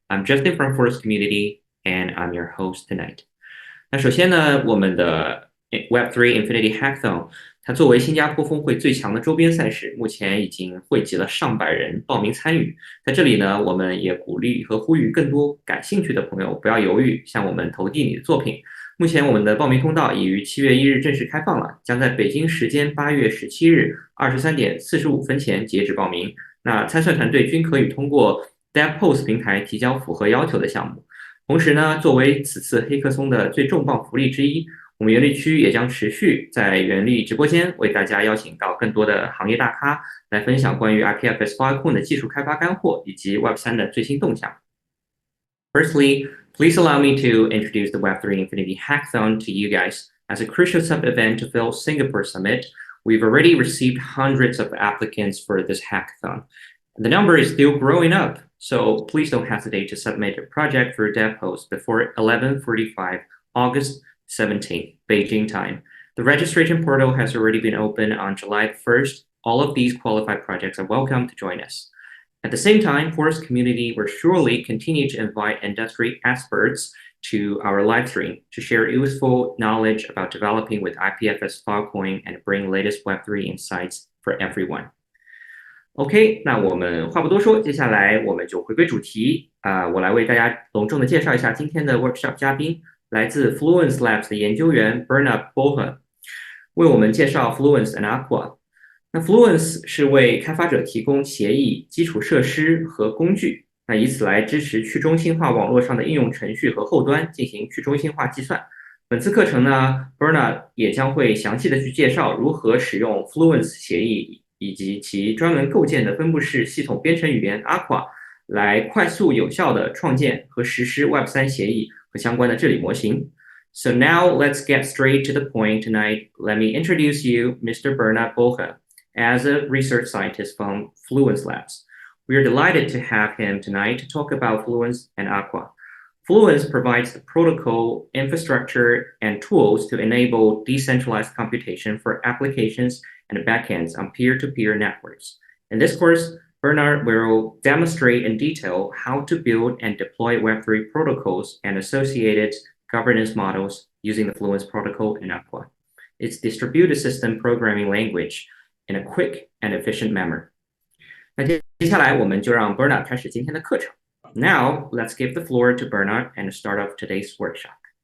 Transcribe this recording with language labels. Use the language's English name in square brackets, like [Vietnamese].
[English] I'm Justin from Forest Community, and I'm your host tonight. [Chinese] 那首先呢，我们的 Web3 Infinity Hackathon，它作为新加坡峰会最强的周边赛事，目前已经汇集了上百人报名参与。在这里呢，我们也鼓励和呼吁更多感兴趣的朋友不要犹豫，向我们投递你的作品。目前我们的报名通道已于7月1日正式开放了，将在北京时间8月17日23点45分前截止报名。那参赛团队均可以通过 DevPost 平台提交符合要求的项目。同时呢，作为此次黑客松的最重磅福利之一，我们原力区也将持续在原力直播间为大家邀请到更多的行业大咖来分享关于 IPFS 发控的技术开发干货以及 Web3 的最新动向。 [English] Firstly, please allow me to introduce the Web3 Infinity Hackathon to you guys. As a crucial sub-event to fill Singapore Summit, we've already received hundreds of applicants for this hackathon. The number is still growing up, so please don't hesitate to submit your project for dev post before 11:45 August 17th, Beijing time. The registration portal has already been opened on July 1st. All of these qualified projects are welcome to join us. At the same time, Forest Community will surely continue to invite industry experts to our live stream to share useful knowledge about developing with IPFS Filecoin and bring latest Web3 insights for everyone. [Chinese] OK，那我们话不多说，接下来我们就回归主题我来为大家隆重的介绍一下今天的 workshop 嘉宾，来自 Fluence Labs 的研究员 Bernhard Borges，为我们介绍 Fluence and Aqua。那 Fluence 是为开发者提供协议、基础设施和工具，那以此来支持去中心化网络上的应用程序和后端进行去中心化计算。本次课程呢 ，Bernhard 也将会详细的去介绍如何使用 Fluence 协议以及其专门构建的分布式系统编程语言 Aqua 来快速有效的创建和实施 Web3 协议和相关的治理模型。 [English] So now let's get straight to the point tonight. Let me introduce you Mr. Bernhard Borges as a research scientist from Fluence Labs. We are delighted to have him tonight to talk about Fluence and Aqua. Fluence provides the protocol, infrastructure, and tools to enable decentralized computation for applications and backends on peer-to-peer networks. In this course, Bernhard will demonstrate in detail how to build and deploy Web3 protocols and associated governance models using the Fluence protocol in Aqua. It's distributed system programming language in a quick and efficient manner. [Chinese] 那接下来我们就让 Bernhard 开始今天的课程。 [English] Now, let's give the floor to Bernhard and start off today's workshop.